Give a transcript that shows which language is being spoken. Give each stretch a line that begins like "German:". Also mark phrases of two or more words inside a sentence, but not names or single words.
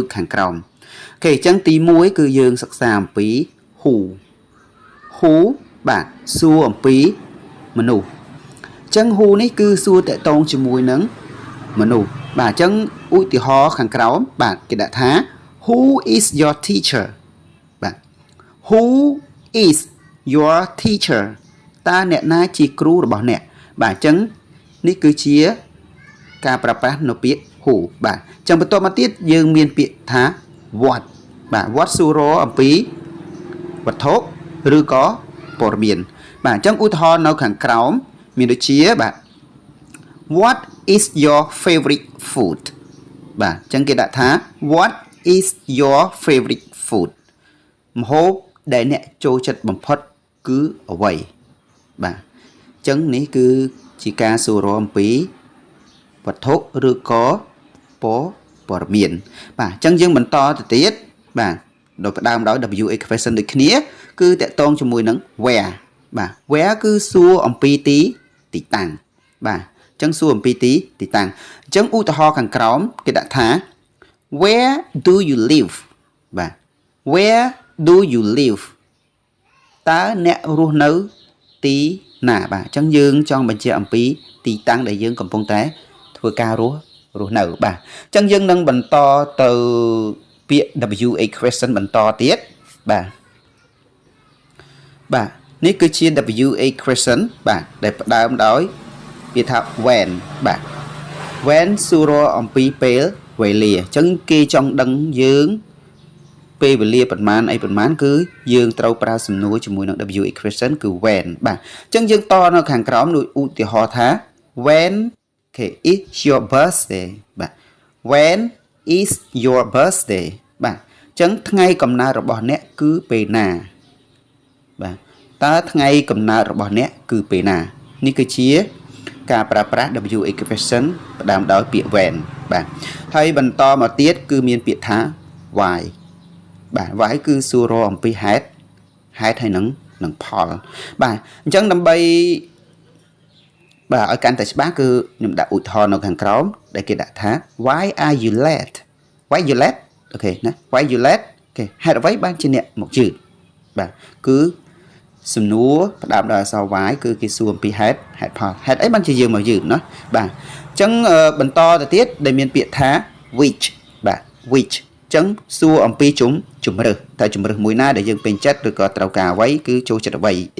Khmer: ខាងក្រោមអូខេអញ្ចឹងទី1គឺយើងសិក្សាអំពី who បាទសួរអំពីមនុស្សអញ្ចឹង who នេះគឺសួរតកតងជាមួយនឹងមនុស្សបាទអញ្ចឹងឧទាហរណ៍ខាងក្រោមបាទគេដាក់ថា
English: who is your teacher
Khmer: បាទ
English: who is your teacher
Khmer: តើអ្នកណាជាគ្រូរបស់អ្នកបាទអញ្ចឹង នេះគឺជាការប្រើប្រាស់នៅពាក្យ who បាទអញ្ចឹងបន្ទាប់មកទៀតយើងមានពាក្យថា what បាទ what សួរអំពីវត្ថុឬក៏ព័ត៌មានបាទអញ្ចឹងឧទាហរណ៍នៅខាងក្រោមមានដូចជាបាទ What
English: is your favorite food
Khmer: បាទអញ្ចឹងគេដាក់ថា
English: What is your favorite food
Khmer: ម្ហូបដែលអ្នកចូលចិត្តបំផុតគឺអ្វីបាទអញ្ចឹងនេះគឺជាការសួរអំពីវ ត្ថុឬក៏ព័ត៌មានបាទអញ្ចឹងយើងបន្តទៅទៀតបាទដោយផ្ដើមដោយ
English: WH question
Khmer: ដូចគ្នាគឺតកតងជាមួយ នឹង where បាទ where គឺសួរអំពីទីតាំងបាទអញ្ចឹងសួរអំពីទីតាំងអញ្ចឹងឧទាហរណ៍ខាងក្រោមគេដាក់ថា
English: where do you live
Khmer: បាទ
English: where do you live
Khmer: តើអ្នករស់នៅទីណាបាទអញ្ចឹងយើងចង់បញ្ជាក់អំពីទីតាំងដែលយើងកំពុងតែធ្វើការរស់នៅបាទអញ្ចឹងយើងនឹងបន្តទៅពាក្យ
English: WH question
Khmer: បន្តទៀត បាទនេះគឺជា
English: WH question
Khmer: បាទដែលផ្ដើមដោយពាក្យថា when បាទ when សួរអំពីពេលវេលាអញ្ចឹងគេចង់ដឹងយើងពេលវេលាប្រមា ណគឺយើងត្រូវប្រើសំណួរជាមួយនឹង
English: WH question
Khmer: គឺ when បាទអញ្ចឹងយើងតនៅខាងក្រោមដូចឧទា ហរណ៍ថា
English: when is your birthday
Khmer: បាទ
English: when is your birthday
Khmer: បាទអញ្ចឹងថ្ងៃកំណើតរបស់អ្នកគឺពេលណាបាទតើថ្ងៃកំណើតរបស់អ្នកគឺពេលណានេះគឺជាការប្រើប្រាស់
English: WH question
Khmer: ផ្ដើមដោយពាក្យ when បាទហើយបន្តមកទៀតគឺមានពាក្យថា why បាទ why គឺសួរអំពីហេតុហើយនឹងផលបាទអញ្ចឹងដើម្បី បាទឲ្យកាន់តែច្បាស់គឺខ្ញុំដាក់ឧទាហរណ៍នៅខាងក្រោមដែលគេដាក់ថា
English: why are you late
Khmer: អូខេណា
English: why you late
Khmer: អូខេហេតុអ្វីបានជាអ្នកមកយឺតបាទគឺសំណួរផ្ដើមដោយអក្សរ y គឺគេសួរអំពីហេតុផលហេតុអីបានជាយើង មកយឺតណាបាទអញ្ចឹងបន្តទៅទៀតដែលមានពាក្យថា which បាទ which អញ្ចឹងសួរអំពីជំរើសតែជំរើសមួយណាដែលយើងពេញចិត្តឬក៏ត្រូវការអ្វីគឺចូលចិត្តអ្វីអ